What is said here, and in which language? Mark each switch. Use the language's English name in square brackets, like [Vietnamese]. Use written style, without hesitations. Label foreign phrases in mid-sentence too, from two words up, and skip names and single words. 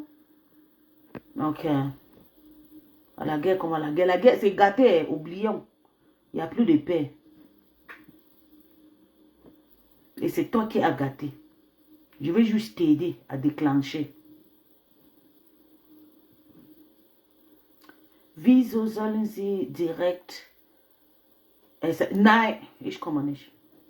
[French] Ok. À la guerre, comme à la guerre. La guerre, c'est gâté, oublions. Il n'y a plus de paix. Et c'est toi qui as gâté. Je vais juste t'aider à déclencher. [German] Wieso sollen sie direkt... Nein, ich komme nicht.